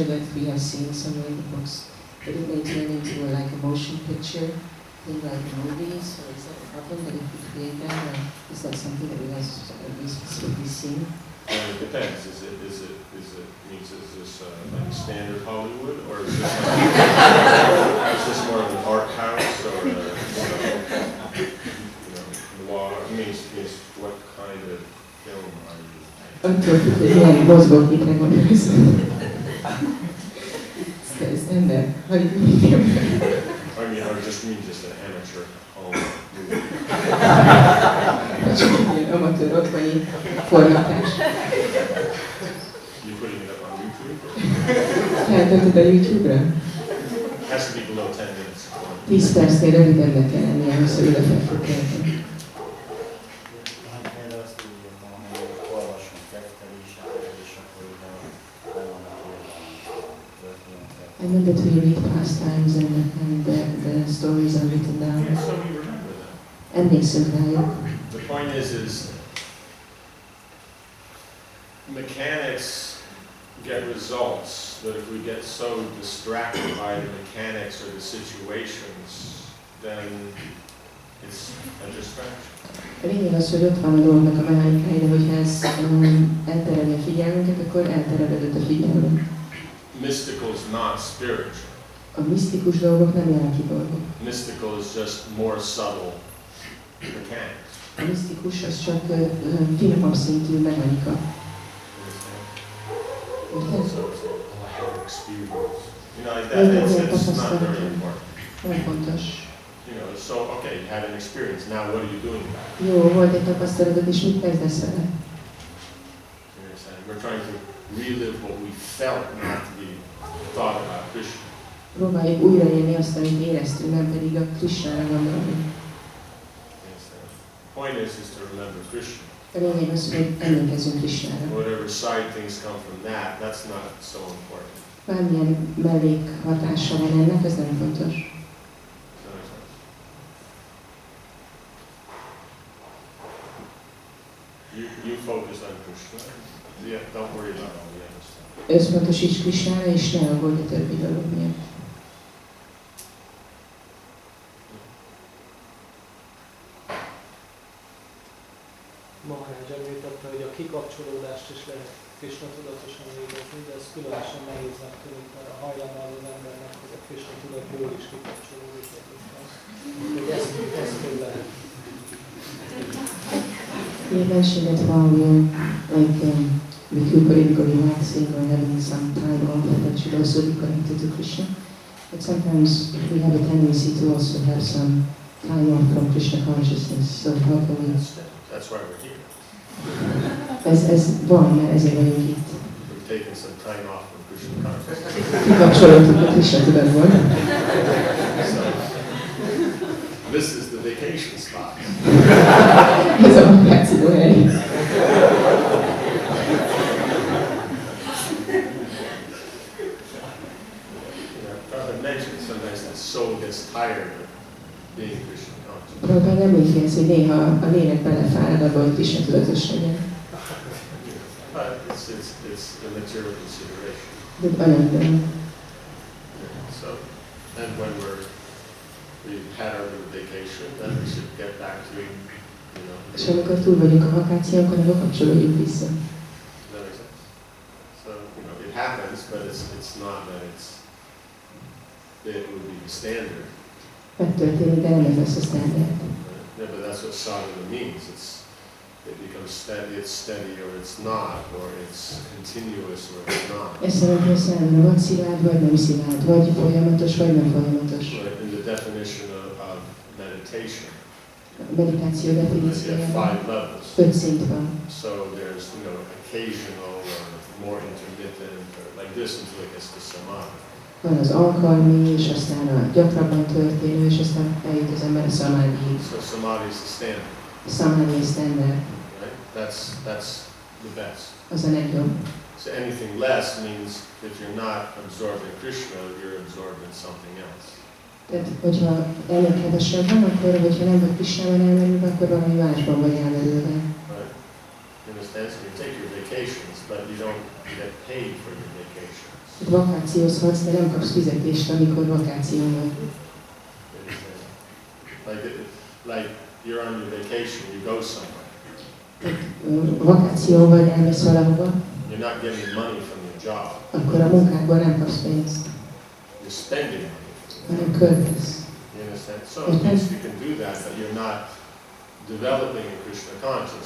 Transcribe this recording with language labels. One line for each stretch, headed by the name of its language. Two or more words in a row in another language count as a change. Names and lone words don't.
English: that we have seen somewhere in the books, but it may turn into like a motion picture, thing like movies, or is that a problem that if we create that, or is that something that we have specifically seen? It depends. Is this like standard Hollywood, or is this more of an art house, or noir? I mean, what kind of film are you?
Hungarian: Attól függ, hogy milyen mozgóképre gondolsz. Ez ember, Hollywood filmben.
English: I mean, or just an amateur home movie.
Hungarian: Csak ilyen amatőr otthoni forgatás.
English: You putting it up on YouTube?
Hungarian: Feltöltöd a YouTube-ra?
English: Has to be below 10 minutes.
Hungarian: 10 percnél rövidebbnek kell lennie, ahhoz, hogy oda fel fog kelteni. Például azt úgy írtam, hogy olvasunk ketteléseket, és akkor ide vannak olyan történetek.
English: I know that we read pastimes and the stories are written down. Yeah, so we remember that.
Hungarian: Emlékszünk rájuk.
English: The point is mechanics get results, but if we get so distracted by the mechanics or the situations, then it's a distraction.
Hungarian: A lényeg az, hogy ott van a dolgnak a mechanikája, de hogyha ez eltereli a figyelmünket, akkor elterelődött a figyelmünk.
English: Mystical is not spiritual.
Hungarian: A misztikus dolgok nem lelki dolgok.
English: Mystical is just more subtle mechanics.
Hungarian: A misztikus az csak finomabb szintű mechanika. Érted?
English: So it's a lack of experience. You know, like that, it's not very important.
Hungarian: Nem fontos.
English: You know, so, okay, you had an experience, now what are you doing about it?
Hungarian: Jó, volt egy tapasztalatod, és mit kezdesz vele?
English: You understand? We're trying to relive what we felt, not to be thought about Krishna.
Hungarian: Próbáljuk újraélni azt, amit éreztünk, nem pedig a Krishnára gondolni.
English: The point is to remember Krishna.
Hungarian: A lényeg az, hogy emlékezzünk Krishnára.
English: Whatever side things come from that, that's not so important.
Hungarian: Bármilyen mellékhatása van ennek, ez nem fontos.
English: You focus on Krishna. Yeah, don't worry about all the other stuff.
Hungarian: Összpontosíts Krishnára, és ne aggódj a többi dolog miatt. Maharaja említette, hogy a kikapcsolódást is lehet Krishna tudatosan végezni, de ez különösen nehéznek tűnik, mert a hajlammal az embernek, hogy a Krishna tudat jól is kikapcsolódik egyébként. Hogy ezt hogy lehet.
English: You mentioned that while we're recuperating or relaxing or having some time off, that should also be connected to Krishna. But sometimes we have a tendency to also have some time off from Krishna consciousness. So how can we? That's why we're here.
Hungarian: Ez van, mert ezért vagyunk itt.
English: We've taken some time off from Krishna consciousness.
Hungarian: Kikapcsolódtunk a Krishna tudatból.
English: So, this is the vacation spot.
Hungarian: Ez a vakáció hely.
English: Prabhupada mentioned sometimes the soul gets tired of being Krishna conscious.
Hungarian: Prabhupada emlékez, hogy néha a lélek belefárad abba, hogy Krishna tudatos legyen.
English: But it's the material consideration.
Hungarian: De anyagban.
English: So, and when we've had our little vacation, then we should get back to, you know.
Hungarian: És amikor túl vagyunk a vakációnkon, akkor kapcsolódjunk vissza.
English: That makes sense. So, you know, it happens, but it's not that it would be the standard.
Hungarian: Megtörténik, de nem ez lesz a standard.
English: Yeah, but that's what sadhana means. It becomes steady, it's steady, or it's not, or it's continuous, or it's not.
Hungarian: Ez jelenti, hogy szándra vagy szilárd, vagy nem szilárd, vagy folyamatos, vagy nem folyamatos.
English: Right, in the definition of meditation,
Hungarian: A meditáció
English: you have
Hungarian: definíciójában
English: 5 levels.
Hungarian: 5 szint van.
English: So there's, you know, occasional or more intermittent, or like this until it gets to samadhi.
Hungarian: Van az alkalmi, és aztán a gyakrabban történő, és aztán eljut az ember a szamádiig.
English: So samadhi is the standard,
Hungarian: A szamádi a standard,
English: right? That's the best.
Hungarian: az a legjobb.
English: So anything less means if you're not absorbed in Krishna, you're absorbed in something else.
Hungarian: Tehát, hogyha ennél kevesebb van, akkor, hogyha nem vagy Krishnában elmerülve, akkor valami másban vagy elmerülve.
English: Right? You understand? So you take your vacations, but you don't get paid for your vacations.
Hungarian: Vakációzhatsz, de nem kapsz fizetést, amikor vakáción vagy.
English: Like you're on your vacation, you go somewhere.
Hungarian: Vakáció vagy elmész valahova,
English: You're not getting money from your job.
Hungarian: akkor a munkádból nem kapsz pénzt,
English: You're spending money.
Hungarian: hanem költesz.
English: You understand? So yes, you can do that, but you're not developing a Krishna consciousness.